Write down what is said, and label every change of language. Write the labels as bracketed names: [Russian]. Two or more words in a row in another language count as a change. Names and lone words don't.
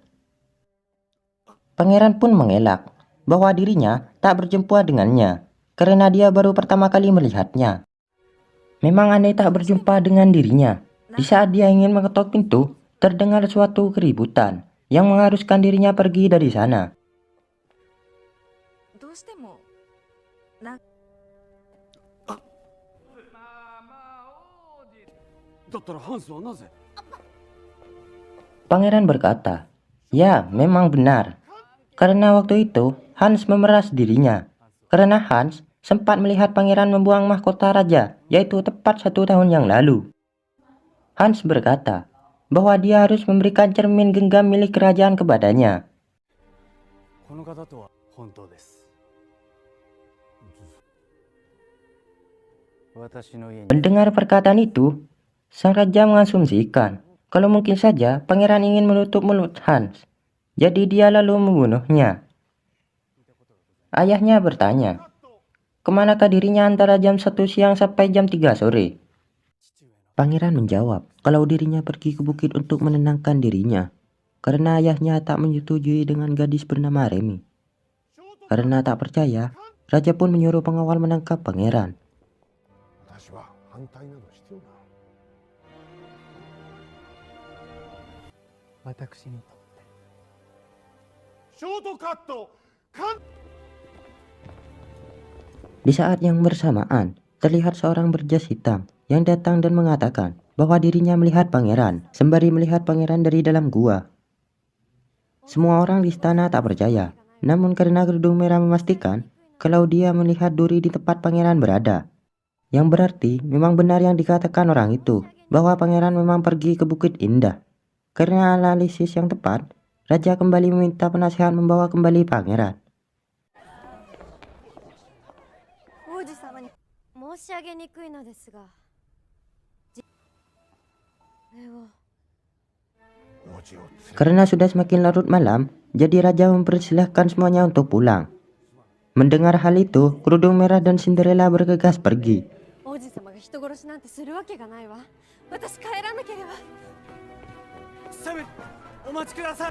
[Indonesian] Pangeran pun mengelak bahwa dirinya tak berjumpa dengannya karena dia baru pertama kali melihatnya. Memang Anne tak berjumpa dengan dirinya. Di saat dia ingin mengetok pintu, terdengar suatu keributan yang mengharuskan dirinya pergi dari sana. [Japanese] どうしてもなだったらハンスはなぜ [Indonesian] Pangeran berkata, "Ya, memang benar. Karena waktu itu Hans memeras dirinya. Karena Hans sempat melihat pangeran membuang mahkota raja, yaitu tepat 1 tahun yang lalu." Hans berkata bahwa dia harus memberikan cermin genggam milik kerajaan kepadanya. [Japanese] この方とは本当です。私の家に [Indonesian] Mendengar perkataan itu, sang raja mengasumsikan kalau mungkin saja pangeran ingin menutup mulut Hans. Jadi dia lalu membunuhnya. Ayahnya bertanya, kemanakah dirinya antara jam 1 siang sampai jam 3 sore? Pangeran menjawab kalau dirinya pergi ke bukit untuk menenangkan dirinya, karena ayahnya tak menyetujui dengan gadis bernama Remy. Karena tak percaya, raja pun menyuruh pengawal menangkap pangeran. [Japanese] 私は反対などしておらん。私にとってショートカット。 [Indonesian] Di saat yang bersamaan, terlihat seorang berjas hitam yang datang dan mengatakan bahwa dirinya melihat pangeran, sembari melihat pangeran dari dalam gua. Semua orang di istana tak percaya, namun karena kerudung merah memastikan kalau dia melihat duri di tempat pangeran berada. Yang berarti memang benar yang dikatakan orang itu, bahwa pangeran memang pergi ke Bukit Indah. Karena analisis yang tepat, raja kembali meminta penasehat membawa kembali pangeran. [Japanese] 王子様に申し上げにくいのですが、これを [Indonesian] Karena sudah semakin larut malam, jadi raja mempersilahkan semuanya untuk pulang. Mendengar hal itu, kerudung merah dan Cinderella bergegas pergi. [Japanese] 王子様が人殺しなんてするわけがないわ。私帰らなければ。セブン、お待ちください。